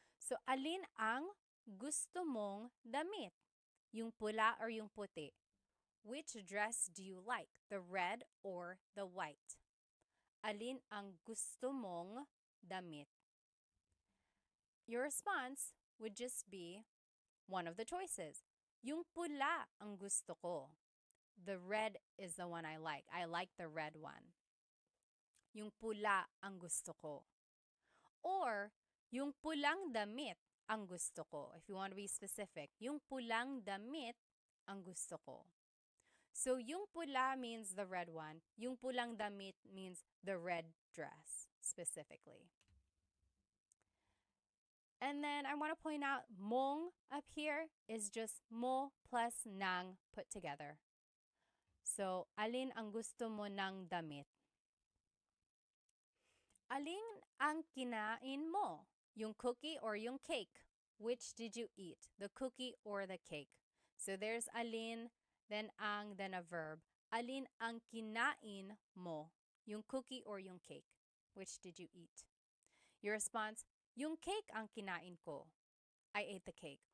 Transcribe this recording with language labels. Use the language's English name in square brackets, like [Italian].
[Filipino] So, alin ang gusto mong damit? Yung pula or yung puti? [English] Which dress do you like? The red or the white? [Filipino] Alin ang gusto mong damit? [English] Your response would just be one of the choices. [Filipino] Yung pula ang gusto ko. [English] The red is the one I like. I like the red one. [Filipino] Yung pula ang gusto ko. Or, yung pulang damit ang gusto ko. [English] If you want to be specific, [Filipino] yung pulang damit ang gusto ko. [English] So, yung pula means the red one. Yung pulang damit means the red dress, specifically. And then I want to point out, mong up here is just mo plus nang put together. [Filipino] So, alin ang gusto mo ng damit? Alin ang kinain mo? Yung cookie or yung cake? [English] Which did you eat? The cookie or the cake? So, there's alin, then ang, then a verb. [Filipino] Alin ang kinain mo? Yung cookie or yung cake? [English] Which did you eat? Your response, [Filipino] yung cake ang kinain ko. [English] I ate the cake.